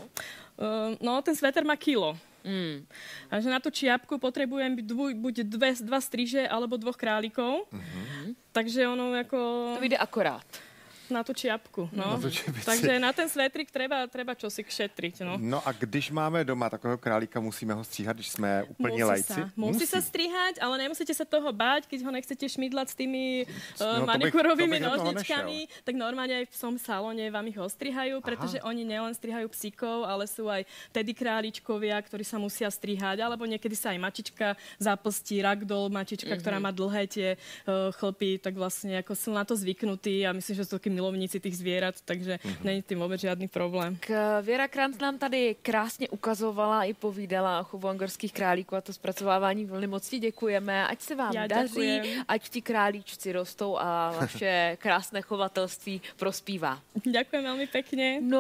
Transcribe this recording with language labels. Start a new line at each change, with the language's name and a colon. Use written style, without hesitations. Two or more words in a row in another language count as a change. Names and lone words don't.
Slovak: ten sveter má kilo. A že na tú čiapku potrebujem buď dva striže, alebo 2 králikov. Takže ono ako... To vyjde akorát. Na tú čiapku, no. Takže na ten svetrik treba čosi šetriť, no.
Czech: No a když máme doma takového králíka, musíme ho stříhat, když jsme úplně lajci?
Slovak: Musí sa strihať, ale nemusíte sa toho báť, keď ho nechcete šmydlať s tými manikurovými nožničkami, tak normálne aj v tom salóne vám ich ostrihajú, pretože oni nielen strihajú psíkov, ale sú aj tedy králičkovia, ktorí sa musia strihať, alebo niekedy sa aj mačička zaplstí, ragdoll mačička, ktorá má dlhé tie chlpy, tak vlastne ako sú na to zvyknutí a myslím, že sú takí milovníci tých zvierat, takže není tým vôbec žiadny problém.
Czech: Věra Kranc nám tady krásně ukazovala i povídala o chovu angorských králíků a to zpracovávání vlny. Moc ti děkujeme, ať se vám daří, ať ti králíčci rostou a vaše krásné chovatelství prospívá.
Slovak: Ďakujem veľmi pekne. No